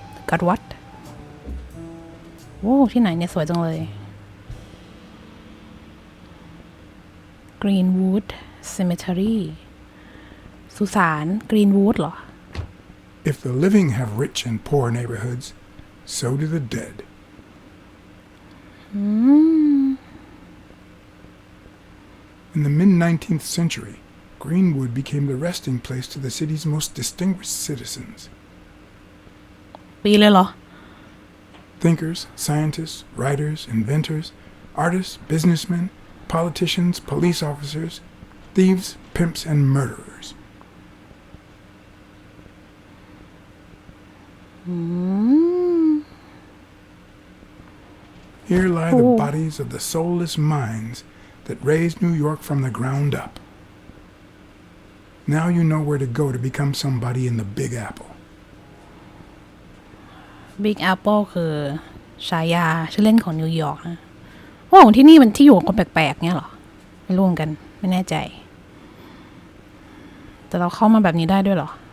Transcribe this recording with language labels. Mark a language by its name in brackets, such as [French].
[English] Got what [Thai] โอ้ที่ไหนเนี่ยสวยจังเลย Greenwood Cemetery สุสาน Greenwood เหรอ [English] If the living have rich and poor neighborhoods, so do the dead. In the mid-19th century, Greenwood became the resting place to the city's most distinguished citizens. [Thai] ปีเลยเหรอ [English] Thinkers, scientists, writers, inventors, artists, businessmen, politicians, police officers, thieves, pimps, and murderers. Here lie the bodies of the soulless minds that raised New York from the ground up. Now you know where to go to become somebody in the Big Apple. [Thai] Big Apple คือฉายาชื่อเล่นของนิวยอร์กนะว่าของที่นี่มันที่อยู่ของคนแปลกๆเนี่ยเหรอไม่รู้เหมือนกันไม่แน่ใจแต่เราเข้ามาแบบนี้ได้ด้วยเหรอ